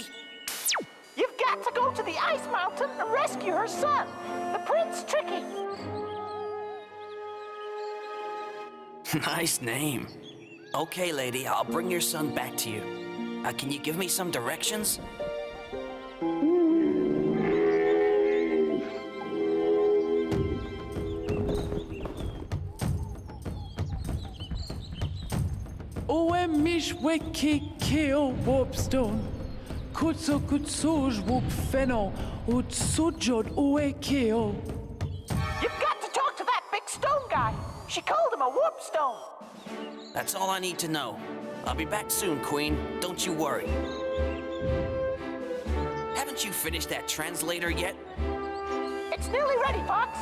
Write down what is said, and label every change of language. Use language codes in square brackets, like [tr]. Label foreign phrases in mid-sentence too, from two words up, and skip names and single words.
[en] You've got to go to the Ice Mountain and rescue her son, the Prince Tricky. Nice name. Okay, lady, I'll bring your son back to you. Can you give me some directions? Oe mish weki keo wobstone, kutso kutsuj wuk feno, ut sujod oe keo. You've got to talk to that big stone guy. She called him a warp stone. That's all I need to know. I'll be back soon, Queen. Don't you worry. Haven't you finished that translator yet? It's nearly ready, Fox.